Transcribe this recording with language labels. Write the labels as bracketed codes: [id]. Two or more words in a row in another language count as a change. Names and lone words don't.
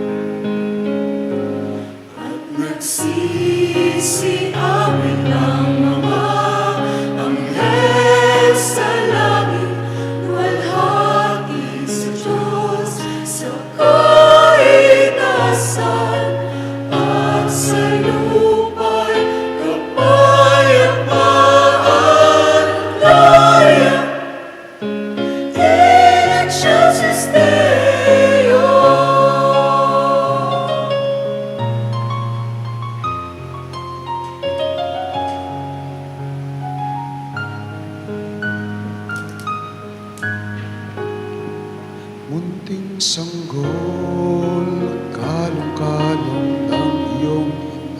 [tl] At nagsisiawit ang mga anghel sa langit, luwalhati sa Diyos sa kaitaasan, at sa lupa'y kapayapaan. [la] Gloria in excelsis Deo. [tl] Munting sanggol, kalong-kalong ng iyong ina.